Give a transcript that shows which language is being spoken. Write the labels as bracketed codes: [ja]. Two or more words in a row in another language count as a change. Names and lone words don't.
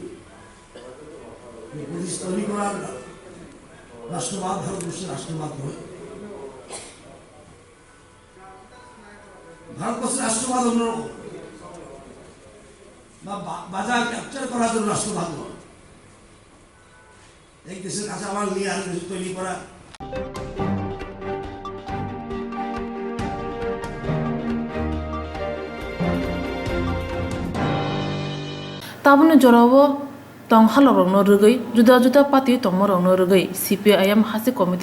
[bn] উপদেশ তৈরি করার রাষ্ট্রবাদ ভারতবর্ষের রাষ্ট্রবাদ নয়, ভারতবর্ষের রাষ্ট্রবাদ অন্যরকম, বা বাজার ক্যাপচার করার জন্য রাষ্ট্রবাদ নয়। এক দেশের কাঁচামাল নিয়ে আরেক দেশে তৈরি করা। [trp] Tabun jorobo tong halorong no rugui juda pati tongmorong no rugui CPIM hasi komite